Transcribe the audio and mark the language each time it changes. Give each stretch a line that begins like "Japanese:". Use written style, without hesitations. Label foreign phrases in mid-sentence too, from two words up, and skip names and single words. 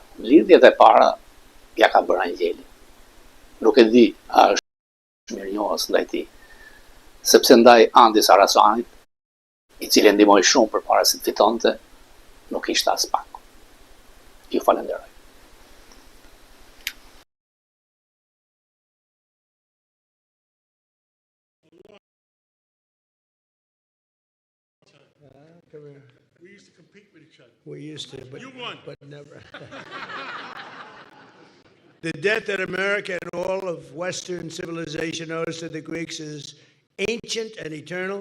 Albanian: Lidhjet e para ja ka bërë Angjeli. Nuk e di a është mirënjohës ndaj tij, sepse ndaj Andis Arasanit, i cili ndihmoi shumë përpara se të fitonte, nuk ishte as pak. Ju falenderoj.
English: We used to compete with each other. We used to, but You won. but never. The debt that America and all of Western civilization owes to the Greeks is ancient and eternal.